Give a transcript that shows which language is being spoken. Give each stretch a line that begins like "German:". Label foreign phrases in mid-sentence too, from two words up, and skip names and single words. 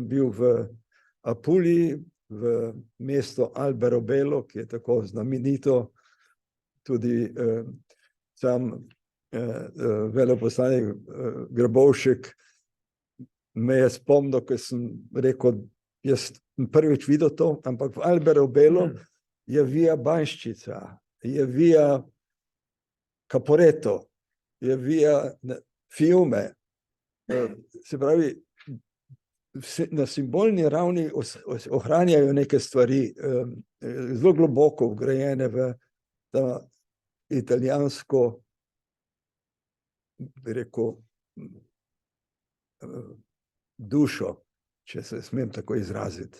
Slovenian: bil v Apuliji, v mesto Alberobello, ki je tako znamenito, tudi sam veleposlanik Grabovšek me je spomnil, ko sem rekel, jaz prvič videl to, ampak v Alberobello je via Banščica, je via Caporetto, je via Fiume. Se pravi, na simbolni ravni ohranjajo neke stvari zelo globoko vgrajene v ta italijansko, bi rekel, dušo, če se smem tako izraziti.